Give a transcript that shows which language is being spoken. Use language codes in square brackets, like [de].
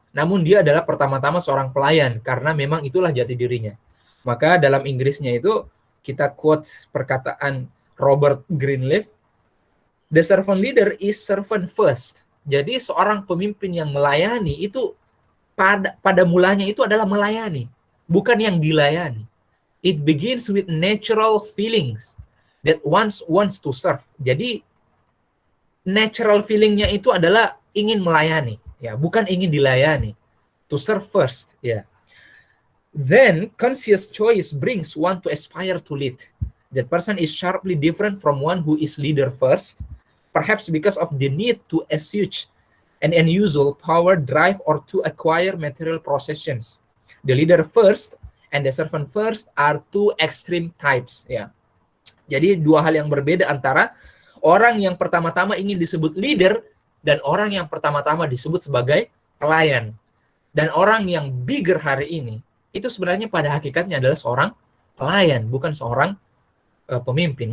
[id] Namun dia adalah pertama-tama seorang pelayan, karena memang itulah jati dirinya. Maka dalam Inggrisnya itu, [en] kita quote perkataan Robert Greenleaf, the servant leader is servant first. [id] Jadi seorang pemimpin yang melayani itu pada mulanya itu adalah melayani, bukan yang dilayani. [en] It begins with natural feelings that wants to serve. [id] Jadi natural feelingnya itu adalah ingin melayani, ya, bukan ingin dilayani. [en] To serve first, ya. Then conscious choice brings one to aspire to lead. That person is sharply different from one who is leader first, perhaps because of the need to assuage an unusual power, drive, or to acquire material possessions. The leader first and the servant first are two extreme types. [id] Ya, jadi dua hal yang berbeda antara orang yang pertama-tama ingin disebut leader dan orang yang pertama-tama disebut sebagai pelayan. Dan orang yang bigger hari ini itu sebenarnya pada hakikatnya adalah seorang pelayan, bukan seorang pemimpin.